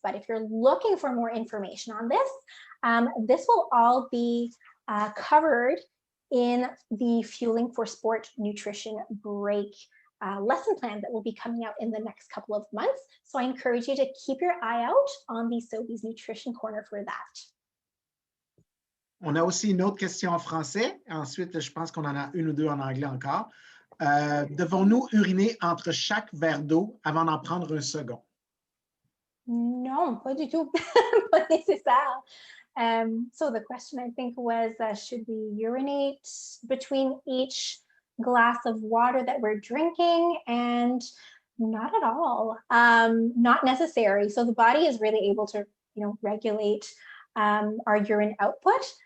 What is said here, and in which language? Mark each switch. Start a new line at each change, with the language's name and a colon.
English: But if you're looking for more information on this, this will all be covered in the Fueling for Sport Nutrition Break lesson plan that will be coming out in the next couple of months. So I encourage you to keep your eye out on the Sobeys Nutrition Corner for that.
French: On a aussi une autre question en français. Ensuite, je pense qu'on en a une ou deux en anglais encore. Devons-nous uriner entre chaque verre d'eau avant d'en prendre un second? Non, pas du tout. Pas nécessaire.
English: So the question, I think, was, should we urinate between each glass of water that we're drinking? And not at all. Not necessary. So the body is really able to, regulate our urine output.